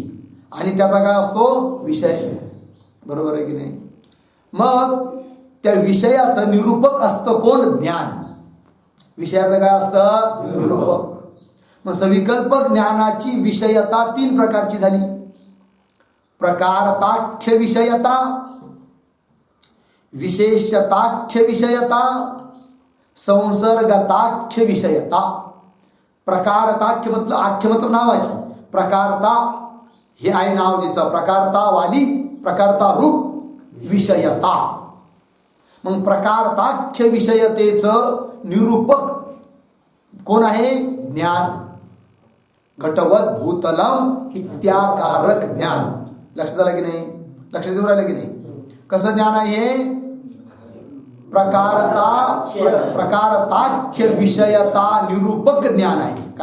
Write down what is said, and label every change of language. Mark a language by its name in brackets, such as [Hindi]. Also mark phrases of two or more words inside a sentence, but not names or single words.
[Marathi] आणि त्याचा काय असतो, विषय, बरोबर आहे की नाही. मग त्या विषयाचं निरूपक असतं कोण, ज्ञान. विषयाचं काय असतं, निरूपक. मग सविकल्पक ज्ञानाची विषयता तीन प्रकारची झाली. प्रकारताख्य विषयता, विशेषताख्य विषयता, संसर्गताख्य विषयता. प्रकारताख्य मतलब, आख्य मतलब नावाची, प्रकारता हे आहे नाव जिचं, प्रकारता वाली, प्रकारता रूप विषयता. मग प्रकारताख्य विषयतेचं निरूपक कोण आहे, ज्ञान. [Sanskrit] घटवत भूतलम इत्याकारक ज्ञान. [Marathi] लक्षात आलं की नाही, लक्षात देऊ राहिलं की नाही. कसं ज्ञान आहे हे, प्रकारताख्य विषयता निरूपक ज्ञान आहे.